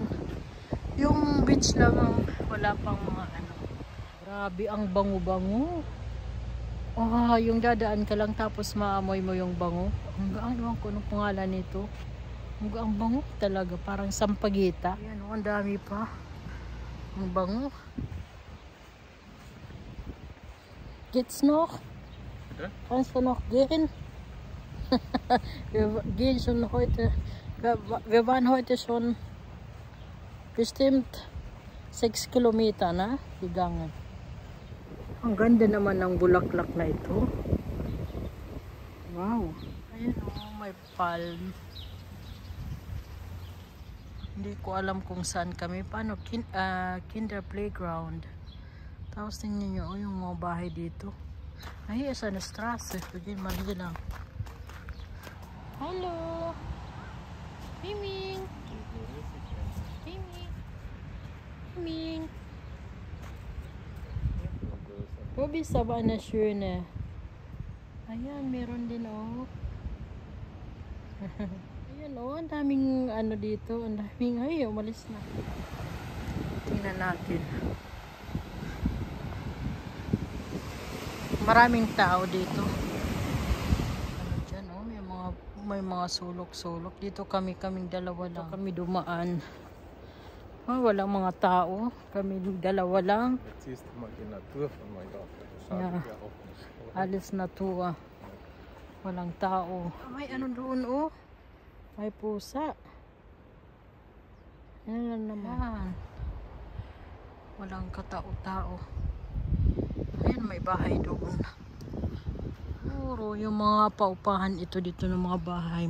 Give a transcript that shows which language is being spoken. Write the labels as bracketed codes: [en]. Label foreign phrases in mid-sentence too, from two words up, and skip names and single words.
[tl] Yung beach lang wala pang mga ano. Grabe ang bango-bango. Ah, yung dadaan ka lang tapos maamoy mo yung bango. Ang ewan ko anong pangalan nito. Ang bango talaga, parang sampagita. Ayan, oh, ang dami pa. Ang bango. [de] Geht's noch? Ja? Kannst du noch gehen? Wir gehen schon heute. Wir waren heute schon bestimmt 6 Kilometer, na? Gegangen. [tl] Ang ganda naman ng bulaklak na ito. Wow. Ayun, oh, may palm. Hindi ko alam kung saan kami. Paano? Kinder playground. Tapos tingnan nyo, oh, yung mga bahay dito. Ay, isa na Strasse. Pagin mali lang. Hello! Miming! Miming! Miming! Wo bist du aber eine schöne? Ayan, meron din, oh. Ayan, oh, ang daming ano dito. Ang daming, ay, umalis na. Tingnan natin. Maraming tao dito. Ano dyan, oh, may mga sulok-sulok. Dito kaming dalawa lang. Dito kami dumaan. Oh, walang mga tao. Kami dalawa lang. [de] Jetzt siehst du mal die Natur von Mallorca. Das Ja. schadet ja auch nicht. Oder? Alles Natur. [tl] Walang tao. May ano doon, oh. May pusa. Yan naman. Walang katao-tao. Ayan, may bahay doon. Puro yung mga paupahan ito dito ng mga bahay.